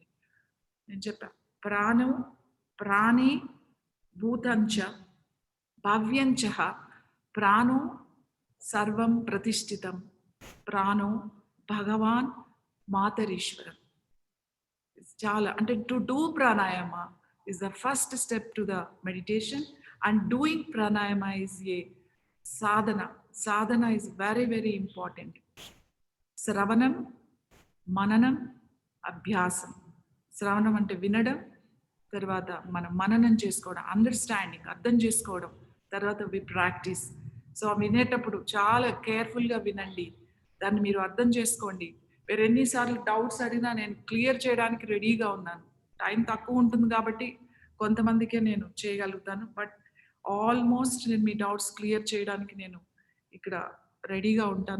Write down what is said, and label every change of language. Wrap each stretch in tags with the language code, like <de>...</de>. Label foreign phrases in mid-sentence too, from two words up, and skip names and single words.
<te>నేను చెప్పా,</te> <sa>ప్రాణం ప్రాణి భూతంచ భవ్యంచ ప్రాణో సర్వం ప్రతిష్ఠితం ప్రాణో భగవాన్ మాతరీశ్వరం.</sa> <te>చాలా అంటే</te> <en>to do pranayama is the first step to the meditation, and doing pranayama is a sadhana. Sadhana is very, very important.</en> <sa>श्रवणं, मननं, अभ्यासं.</sa> <te>శ్రవణం అంటే వినడం, తర్వాత మనం మననం చేసుకోవడం, అండర్స్టాండింగ్ అర్థం చేసుకోవడం, తర్వాత</te> <en>we practice.</en> <te>సో వినేటప్పుడు చాలా కేర్ఫుల్గా వినండి, దాన్ని మీరు అర్థం చేసుకోండి. వేరే ఎన్నిసార్లు డౌట్స్ అడిగినా నేను క్లియర్ చేయడానికి రెడీగా ఉన్నాను. టైం తక్కువ ఉంటుంది కాబట్టి కొంతమందికే నేను చేయగలుగుతాను,</te> <en>but almost</en> <te>నేను మీ డౌట్స్ క్లియర్ చేయడానికి నేను ఇక్కడ రెడీగా ఉంటాను.</te>